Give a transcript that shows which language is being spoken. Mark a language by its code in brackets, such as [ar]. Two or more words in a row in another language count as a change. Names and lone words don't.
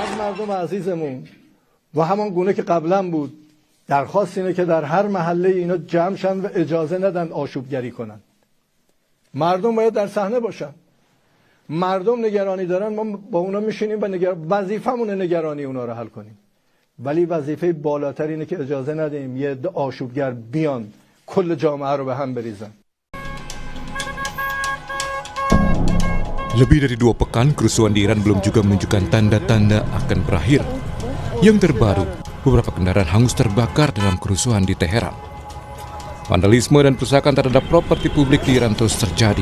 [fa] مردم عزیزمون و همان گونه که قبلا بود درخواست اینه که در هر محله اینا جمع شن و اجازه ندن آشوبگری کنن. مردم باید در صحنه باشن. مردم نگرانی دارن، ما با اونا میشینیم و وظیفمونه نگرانی اونا رو حل کنیم. ولی وظیفه بالاتر اینه که اجازه ندیم یه عده آشوبگر بیان کل جامعه رو به هم بریزن. [id] Lebih dari 2 pekan, kerusuhan di Iran belum juga menunjukkan tanda-tanda akan berakhir. Yang terbaru, beberapa kendaraan hangus terbakar dalam kerusuhan di Teheran. Vandalisme dan perusakan terhadap properti publik di Iran terus terjadi.